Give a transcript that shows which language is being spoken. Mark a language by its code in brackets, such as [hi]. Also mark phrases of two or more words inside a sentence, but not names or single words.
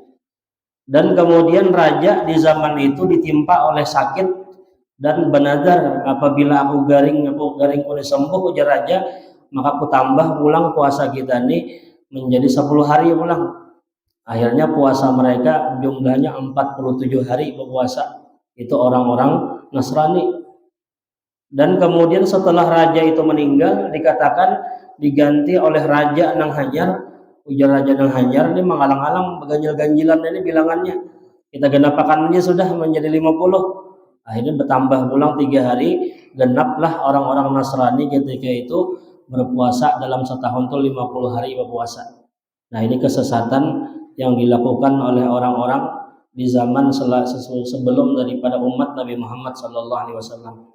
[id] Dan kemudian raja di zaman itu ditimpa oleh sakit dan benazar, apabila aku garing kuning sembuh ujar raja, maka aku tambah pulang puasa kita ini menjadi 10 hari pulang. Akhirnya puasa mereka jumlahnya 47 hari berpuasa. Itu orang-orang Nasrani. Dan kemudian setelah raja itu meninggal, dikatakan diganti oleh raja Nang Hanyar. [bjn] Ujar raja Nang Hanyar, ini mengalang-alang ganjil-ganjilan ini bilangannya. Kita genapakan aja sudah menjadi 50. Akhirnya bertambah pulang 3 hari, genaplah orang-orang Nasrani ketika itu berpuasa dalam setahun itu 50 hari berpuasa. [id] Nah, ini kesesatan yang dilakukan oleh orang-orang di zaman sebelum daripada umat Nabi Muhammad SAW.